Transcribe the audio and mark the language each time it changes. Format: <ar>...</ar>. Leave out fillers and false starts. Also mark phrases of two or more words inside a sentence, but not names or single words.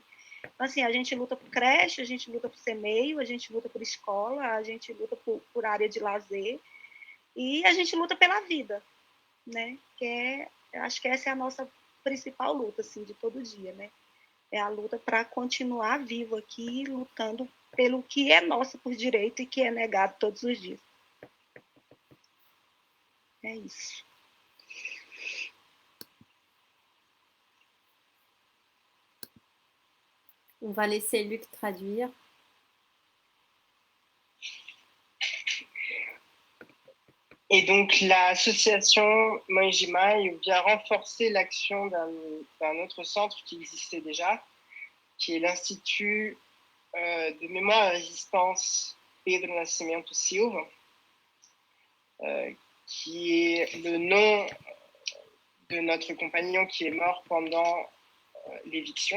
<pt>Então, assim, a gente luta por creche, a gente luta por CMEio, a gente luta por escola, a gente luta por área de lazer e a gente luta pela vida, né? Eu acho que essa é a nossa principal luta, assim, de todo dia, né? É a luta para continuar vivo aqui, lutando pelo que é nosso por direito e que é negado todos os dias. É isso.</pt> <fr>On va laisser Luc traduire. Et donc l'association Moinjimai vient renforcer l'action d'un autre centre qui existait déjà, qui est l'Institut de mémoire et résistance Pedro Nascimento Silva, qui est le nom de notre compagnon qui est mort pendant l'éviction.</fr>